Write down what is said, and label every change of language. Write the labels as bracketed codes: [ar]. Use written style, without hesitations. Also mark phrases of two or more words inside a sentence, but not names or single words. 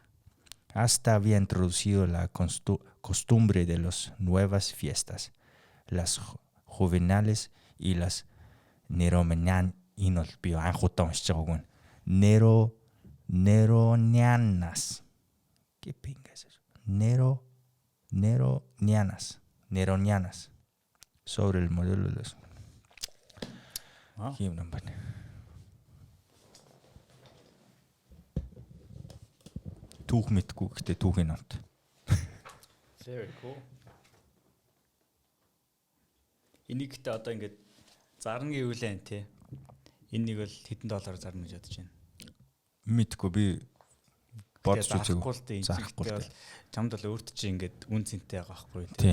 [es] Hasta había introducido la costumbre de las nuevas fiestas, las juvenales y las neronianas. ¿Qué pinga es eso? Neronianas. Sobre el modelo de los... [mn] Түүх мэдгүй гэхдээ түүхийн номт. [en] Very cool. [mn] Энийг гэдэг одоо ингээд зарна гэвэл тий. Энийг бол хэдэн доллараар зарна гэж бодож байна. Мэдгүй би бодож үзээгүй. Зарахгүй л чамд бол өөрт чинь ингээд үн цэнтэй байгаа байхгүй тий.